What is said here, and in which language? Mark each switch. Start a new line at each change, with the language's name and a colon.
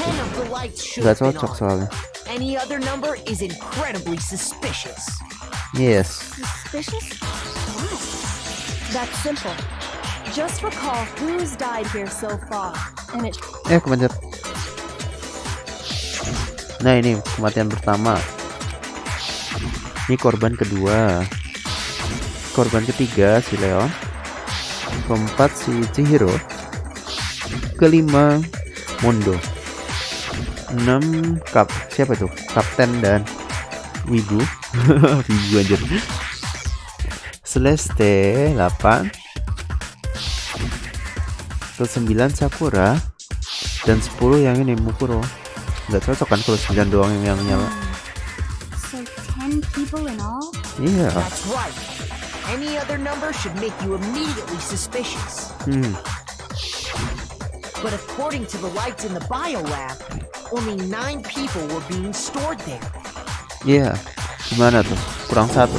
English: 10 of the lights should
Indonesian: Gak
English: have been
Indonesian: cocok
English: on.
Indonesian: soalnya.
English: Any other number is incredibly suspicious. Yes. Suspicious? Why? That's simple. Just recall who's died here so far, and it
Indonesian: Kepencet. Nah, ini kematian pertama. Ini korban kedua. Korban ketiga si Leon. Keempat si Chihiro. Kelima Mondo. 6 siapa tuh? Kapten dan Wibu. Wibu anjir. Celeste 8. Ke 9 Sakura. Dan 10 yang ini Mukuro. Nggak cocok kan kalau 9 doang yang nyala.
English: So 10 people in all?
Indonesian: Iya.
English: That's right. Any other number should make you immediately suspicious. But according to the lights in the biolab, only 9 people were being stored there.
Indonesian: Iya. Gimana tuh? Kurang 1.